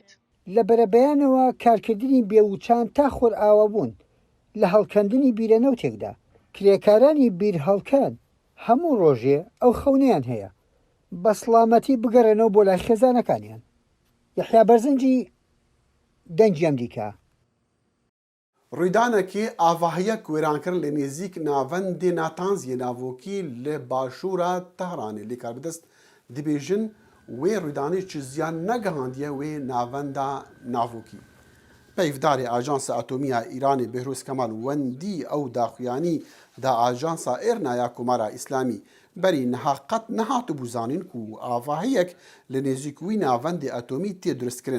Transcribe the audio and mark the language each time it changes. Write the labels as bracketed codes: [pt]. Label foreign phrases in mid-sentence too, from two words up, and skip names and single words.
[ckb] لە بەرەبەیانەوە کارکردنی بێوچان تا خۆر ئاوە بوون لە هەڵکەندنی بیرەنەوتێکدا کرێکارانی بیرهەڵکەن هەموو ڕۆژێ ئەو خەونەیان هەیە بە سڵامەتی بگەڕێنەوە بۆ لای خێزانەکانیان. یەحیا بەرزنجی دەنگی ئەمریکا. [ku] ڕوویدانێکی ئاڤاهەیەک وێرانکردن لە نێزیک ناڤەندێ ناتانزیە ناڤۆکی لە باشوورە تەهرانê lê karbidest dibêjin wê ڕوویدانê çi ziyan negihandiye wê navenda navokî. Peyvdarê Ajansa Atomiya Îranê Behrûz Kemal wendî ew daxuyanî da Ajansa Êrnaya Komara İslamî berî niha qet nehatibû zanîn ku avahiyek li nêzik wî navendê atomî tê duristkirin.